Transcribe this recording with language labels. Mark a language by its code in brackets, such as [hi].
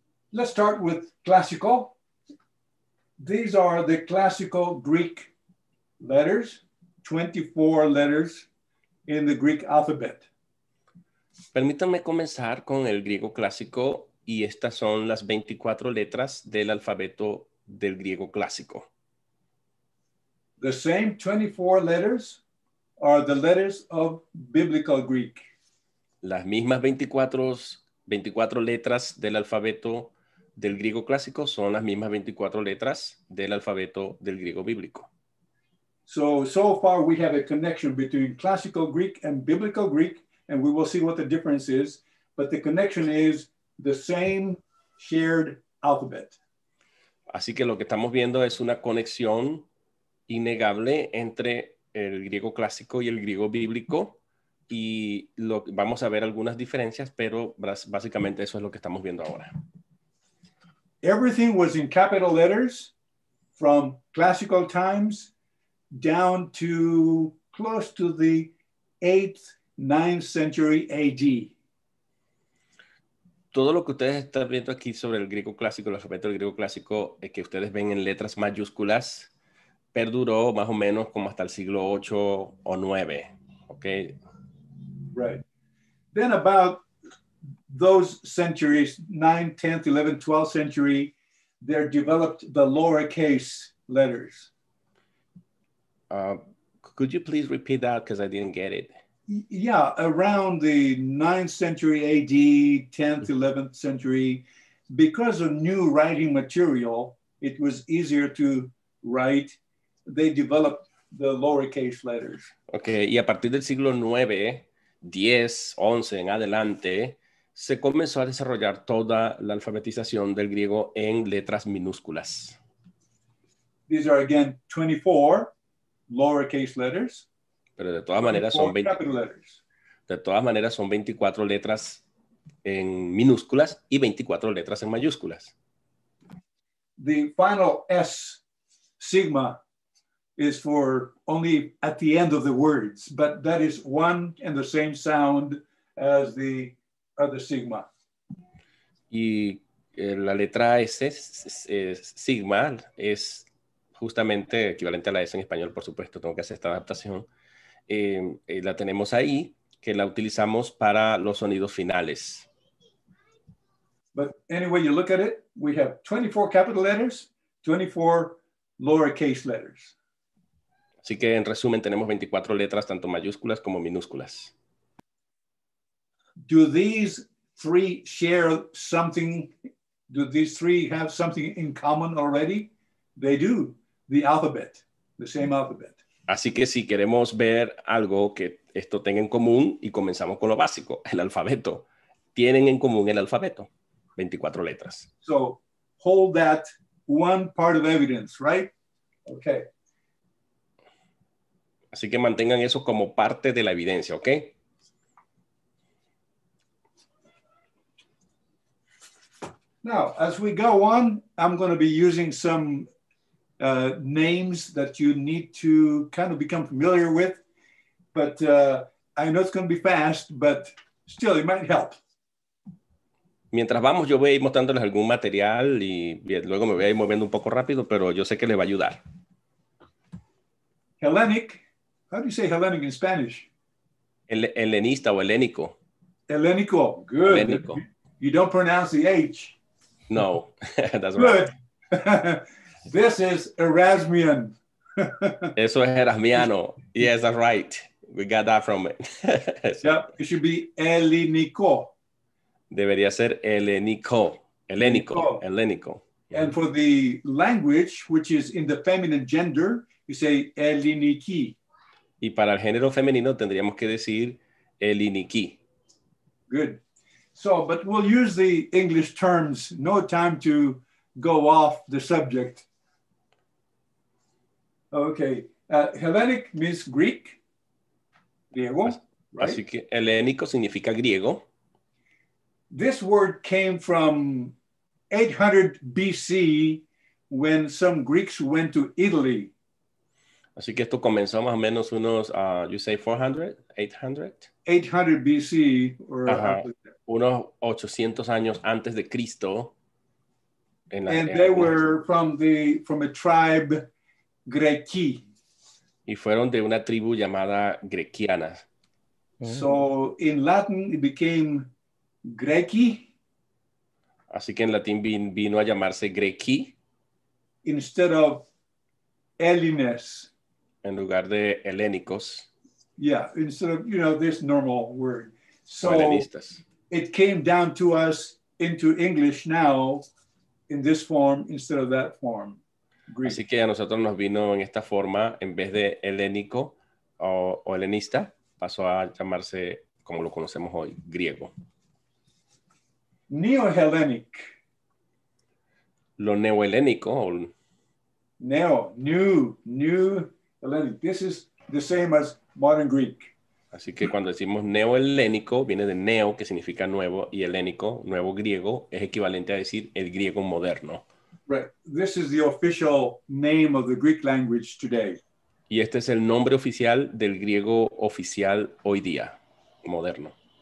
[en] Let's start with classical. These are the classical Greek letters, 24 letters in the Greek alphabet. [es] Permítanme comenzar con el griego clásico, y estas son las 24 letras del alfabeto del griego clásico. [en] The same 24 letters are the letters of biblical Greek. [es] Las mismas 24 letras del alfabeto del griego clásico son las mismas 24 letras del alfabeto del griego bíblico. [en] So far we have a connection between classical Greek and biblical Greek, and we will see what the difference is, but the connection is the same shared alphabet. [es] Así que lo que estamos viendo es una conexión innegable entre el griego clásico y el griego bíblico, y vamos a ver algunas diferencias, pero básicamente eso es lo que estamos viendo ahora. [en] Everything was in capital letters from classical times down to close to the 8th, 9th century AD. [es] Todo lo que ustedes están viendo aquí sobre el griego clásico, el alfabeto del griego clásico, que ustedes ven en letras mayúsculas, perduró más o menos como hasta el siglo 8 o 9. [en] Okay. Right. Then about those centuries, 9th, 10th, 11th, 12th century, there developed the lowercase letters. Could you please repeat that, because I didn't get it? Yeah, around the 9th century AD, 10th, 11th century, because of new writing material, it was easier to write. They developed the lowercase letters. [es] Okay, y a partir del siglo 9, 10, 11 en adelante, se comenzó a desarrollar toda la alfabetización del griego en letras minúsculas. [en] These are again 24 lowercase letters. [es] Pero de todas maneras son [en] 20 capital letters. [es] De todas maneras son 24 letras en minúsculas y 24 letras en mayúsculas. [en] The final S, sigma, is for only at the end of the words, but that is one and the same sound as the other sigma. [es] Y la letra S, sigma, es justamente equivalente a la S en español, por supuesto, tengo que hacer esta adaptación. La tenemos ahí, que la utilizamos para los sonidos finales. [en] But anyway, you look at it, we have 24 capital letters, 24 lowercase letters. [es] Así que en resumen tenemos 24 letras, tanto mayúsculas como minúsculas. [en] Do these three share something? Do these three have something in common already? They do, the alphabet, the same alphabet. [es] Así que si queremos ver algo que esto tenga en común, y comenzamos con lo básico, el alfabeto. Tienen en común el alfabeto, 24 letras. [en] So hold that one part of evidence, right? Okay. [es] Así que mantengan eso como parte de la evidencia, ¿ok? [en] Now, as we go on, I'm going to be using some names that you need to kind of become familiar with. But I know it's going to be fast, but still, it might help. [es] Mientras vamos, yo voy a ir mostrándoles algún material y luego me voy a ir moviendo un poco rápido, pero yo sé que les va a ayudar. [en] Hellenic. How do you say Hellenic in Spanish? [es] Helenista o helénico. [en] Helénico. Good. Helénico. You don't pronounce the H. No, that's Good. right. This is Erasmian. [es] Eso es erasmiano. [en] Yes, that's right. We got that from it. Yep, it should be Helénico. [es] Debería ser helénico. Helénico. Helénico. [en] And for the language, which is in the feminine gender, you say Heléniki. [es] Y para el género femenino tendríamos que decir heléniki. [en] Good. So, but we'll use the English terms. No time to go off the subject. Okay. Hellenic means Greek. Griego, right? [es] Así que helénico significa griego. [en] This word came from 800 BC when some Greeks went to Italy. [es] Así que esto comenzó más o menos unos, [en] you say 400, 800? 800 BC. [es] Unos 800 años antes de Cristo. [en] And they were from a tribe Greci. [es] Y fueron de una tribu llamada grequiana. [en] So in Latin it became Greci. [es] Así que en latín vino a llamarse Greci. [en] Instead of Hellenes. [es] En lugar de helénicos. [en] Yeah, instead of, this normal word. So [es] helenistas. [en] It came down to us into English now in this form instead of that form. Greek. [es] Así que a nosotros nos vino en esta forma, en vez de helénico o helenista, pasó a llamarse, como lo conocemos hoy, griego. [en] Neo-Hellenic. [es] Lo neoelénico. [en] New Hellenic. This is the same as modern Greek. [es] Así que cuando decimos neoelénico, viene de neo, que significa nuevo, y helénico, nuevo griego, es equivalente a decir el griego moderno. [en] Right. This is the official name of the Greek language today. [es] Y este es el nombre oficial del griego oficial hoy día, moderno.